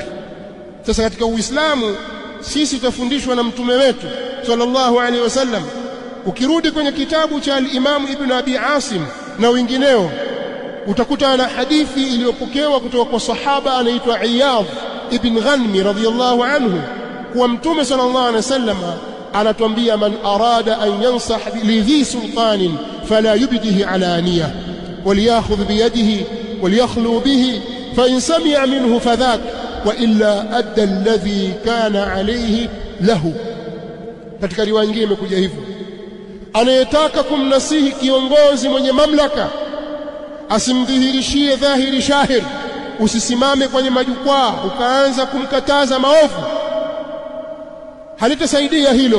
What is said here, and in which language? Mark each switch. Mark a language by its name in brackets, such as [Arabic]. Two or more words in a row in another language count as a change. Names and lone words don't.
[Swahili] Sasa katika Uislamu sisi tutafundishwa na mtume wetu [Arabic] صلى الله عليه وسلم. [Swahili] Ukirudi kwenye kitabu cha al-Imam Ibn Abi Asim na wengineo, utakuta na hadithi iliyopokewa kutoka kwa sahaba anaitwa Iyadh ibn Ghanmi [Arabic] رضي الله عنه, [Swahili] kwa mtume [Arabic] صلى الله عليه وسلم [Swahili] anatuambia, [Arabic] من أراد أن ينصح لذي سلطان فلا يبده علانية وليأخذ بيده وليخل به فإن سمع منه فذاك وإلا أدى الذي كان عليه له. [Swahili] Katika riwaya nyingine imekuja hivyo, anayetaka kumnasihi kiongozi mwenye mamlaka asimdhihirishie dhahiri shahir. Usisimame kwenye majukwaa ukaanza kumkataza maovu, halitasaidia hilo.